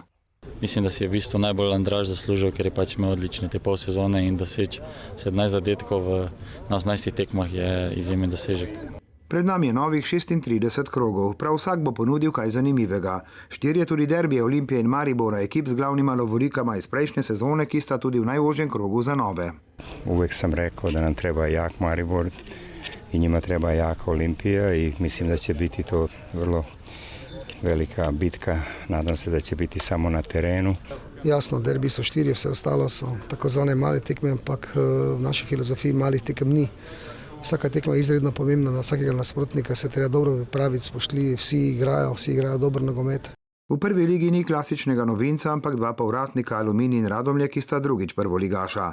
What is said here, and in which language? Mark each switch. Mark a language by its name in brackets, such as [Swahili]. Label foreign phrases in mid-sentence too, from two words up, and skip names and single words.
[Slovenian] Mislim, da si je v bistvu najbolj Andraž zaslužil, ker je pač imel odlične te pol sezone in doseči 17 zadetkov na 18 tekmah je izjemen dosežek. Pred nami je novih 36 krogov, prav vsak bo ponudil kaj zanimivega. 4 tudi derbije Olimpije in Maribora, ekip z glavnima lovorikama iz prejšnje sezone, ki sta tudi v najožjem krogu za nove. [Croatian] Uvijek sam rekao da nam treba jak Maribor i njima treba jaka Olimpija i mislim da će biti to vrlo velika bitka. Nadam se da će biti samo na terenu. [Slovenian] Jasno, derbi so 4, vse ostalo so takozvane male tekme, ampak v naši filozofiji malih tekem ni. Vsaka tekma je izredno pomembna, na vsakega nasprotnika se treba dobro pripraviti, spoštljivi, vsi igrajo dober nogomet. V prvi ligi ni klasičnega novinca, ampak 2 povratnika, Aluminij in Radomlje, ki sta drugič prvoligaša.